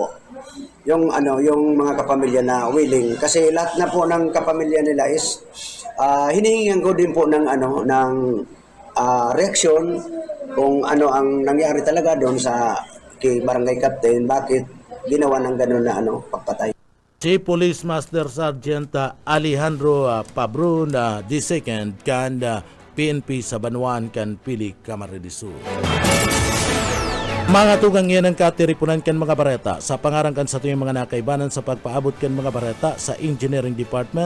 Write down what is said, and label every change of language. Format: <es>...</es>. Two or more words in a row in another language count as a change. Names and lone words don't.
<tl>Yung mga kapamilya na willing kasi lahat na po ng kapamilya nila is hinihingan ko din po ng reaksyon kung ano ang nangyari talaga doon sa kay Barangay Captain, bakit ginawa ng gano'n na pagpatay.</tl> <bik>Si Police Master Sergeant Alejandro Pabron II kan PNP sa Banwan kan Pili Camarines Sur. Mga tugang yan ang katiripunan kan mga bareta sa pangarangkan sa tuyong mga nakaibanan sa pagpaabot kan mga bareta sa Engineering Department.</bik>